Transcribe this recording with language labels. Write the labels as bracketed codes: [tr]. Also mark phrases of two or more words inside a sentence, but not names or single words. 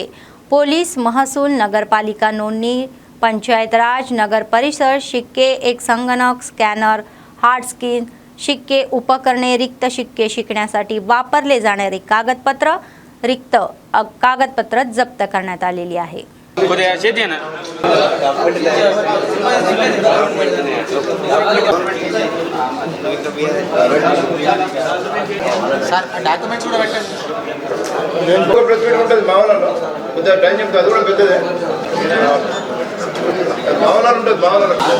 [mr] पोलीस, महसूल, नगरपालिका नोंदणी, पंचायत राज, नगर परिषद शिक्के, एक संगणक, स्कॅनर, [en] hard screen [mr] शिक्के, उपकरणे, रिक्त शिक्के शिकण्यासाठी वापरले जाणारे कागदपत्र जप्त करण्यात आलेली आहे। [te] సార్ డాక్యుమెంట్స్ కూడా పెట్టండి. [en] press meet [te] ఉంటుంది మామూలు కొద్దిగా టైం చెప్తే అది కూడా పెద్దదే మామూలు ఉంటుంది మామూలు